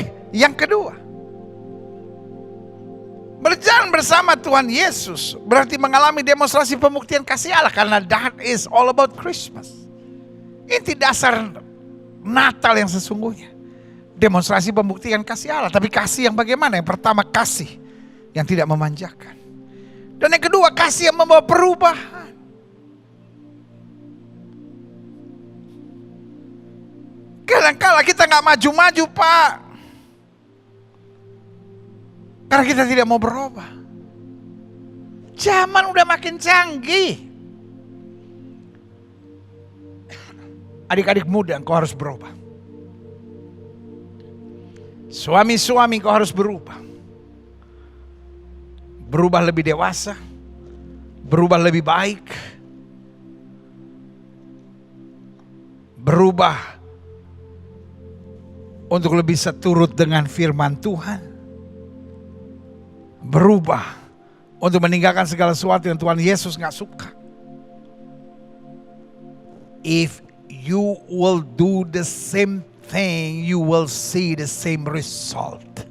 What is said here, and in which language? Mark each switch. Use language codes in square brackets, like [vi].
[id] Yang kedua, berjalan bersama Tuhan Yesus berarti mengalami demonstrasi pembuktian kasih Allah. Karena [en] that is all about Christmas. [id] Inti dasar Natal yang sesungguhnya. Demonstrasi pembuktian kasih Allah. Tapi kasih yang bagaimana? Yang pertama kasih yang tidak memanjakan. Dan yang kedua kasih yang membawa perubahan. Kadang-kala kita gak maju-maju Pak. Karena kita tidak mau berubah. Zaman udah makin canggih. Adik-adik muda, engkau harus berubah. Suami-suami, engkau harus berubah. Berubah lebih dewasa. Berubah lebih baik. Berubah untuk lebih seturut dengan firman Tuhan. Berubah untuk meninggalkan segala sesuatu yang Tuhan Yesus gak suka. [en] If you will do the same thing, you will see the same result.